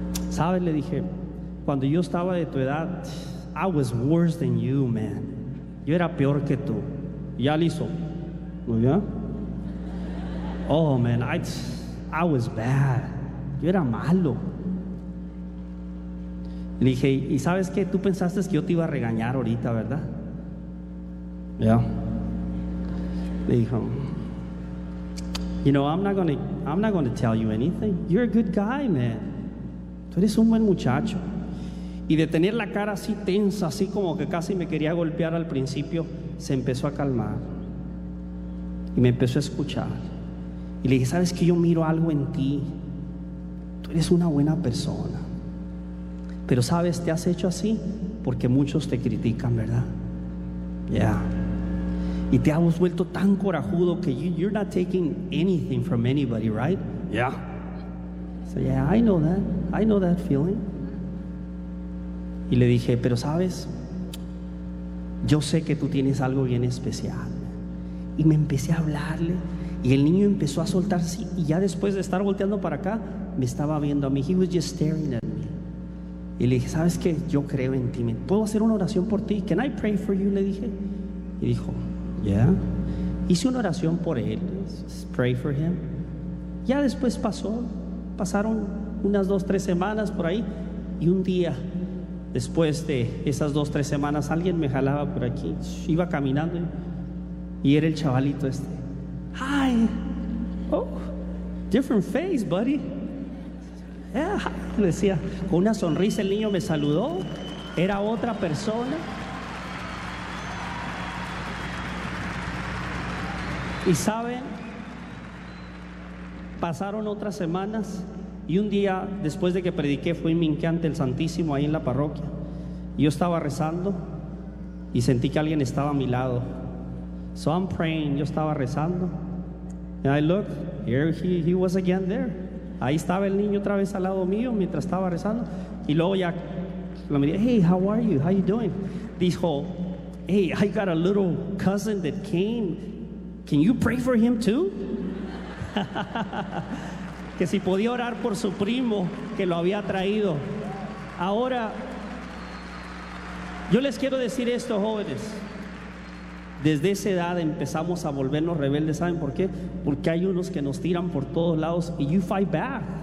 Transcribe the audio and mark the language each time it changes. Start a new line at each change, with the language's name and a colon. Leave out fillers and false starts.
Spanish: "¿Sabes?" le dije, "cuando yo estaba de tu edad,
English: I was worse than you, man.
Spanish: Yo era peor que tú." Ya listo. Muy bien.
English: "Oh, man, I was bad.
Spanish: Yo era malo." Le dije, "¿Y sabes qué? Tú pensaste que yo te iba a regañar ahorita, ¿verdad?" Ya. Yeah. Le dijo,
English: "You know, I'm not gonna tell you anything. You're a good guy, man.
Spanish: Tú eres un buen muchacho." Y de tener la cara así tensa, así como que casi me quería golpear al principio, se empezó a calmar. Y me empezó a escuchar. Y le dije, "¿Sabes qué? Yo miro algo en ti. Tú eres una buena persona. Pero sabes, te has hecho así porque muchos te critican, ¿verdad? Ya. Yeah. Y te has vuelto tan corajudo que
English: you're not taking anything from anybody, right?" "Yeah." "So yeah, I know that. I know that feeling."
Spanish: Y le dije, "Pero sabes, yo sé que tú tienes algo bien especial." Y me empecé a hablarle y el niño empezó a soltarse y ya después de estar volteando para acá, me estaba viendo a mí.
English: He was just staring at me.
Spanish: Y le dije, "¿Sabes qué? Yo creo en ti. ¿Puedo hacer una oración por ti?
English: Can I pray for you?"
Spanish: le dije. Y dijo, "Yeah." Hice una oración por él.
English: Pray for him.
Spanish: Ya después pasaron unas 2-3 semanas por ahí y un día, después de esas 2-3 semanas, alguien me jalaba por aquí, iba caminando y era el chavalito este.
English: "Hi." "Oh, different face, buddy." "Yeah."
Spanish: Decía, con una sonrisa el niño me saludó, era otra persona. Y saben, pasaron otras semanas. Y un día, después de que prediqué, fui minqué ante el Santísimo ahí en la parroquia. Yo estaba rezando y sentí que alguien estaba a mi lado.
English: So I'm praying,
Spanish: yo estaba rezando.
English: And I look, here he was again there.
Spanish: Ahí estaba el niño otra vez al lado mío mientras estaba rezando. Y luego ya lo miré,
English: "Hey, how are you? How you doing?" Dijo, "Hey, I got a little cousin that came. Can you pray for him too?"
Spanish: Que si podía orar por su primo que lo había traído. Ahora, yo les quiero decir esto, jóvenes. Desde esa edad empezamos a volvernos rebeldes. ¿Saben por qué? Porque hay unos que nos tiran por todos lados y
English: you fight back.